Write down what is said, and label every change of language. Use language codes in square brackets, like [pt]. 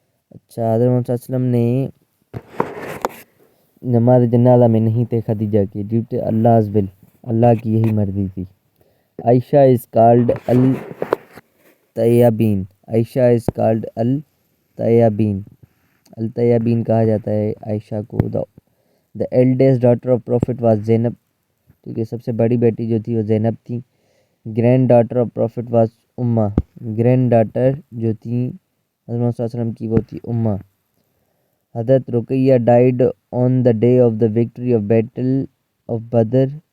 [ur] اچھا، حضرت محمد صلی اللہ علیہ وسلم نے نماز جنازہ میں نہیں تھے خدیجہ کے، [en] due to Allah's will, [ur] اللہ کی یہی مرضی تھی. [en] Aisha is called الطیبین. Aisha is called الطیبین، [ur] الطیبین کہا جاتا ہے عائشہ کو. [en] The eldest daughter of prophet was Zainab. [ur] ٹھیک ہے، سب سے بڑی بیٹی جو تھی وہ زینب تھی. [en] Granddaughter of prophet was Umama. [ur] گرینڈ ڈاٹر جو تھیں حضرت محمد صلی اللہ علیہ وسلم کی وہ تھی امہ. [en] Hazrat Ruqayya died on the day of the victory of battle of Badr.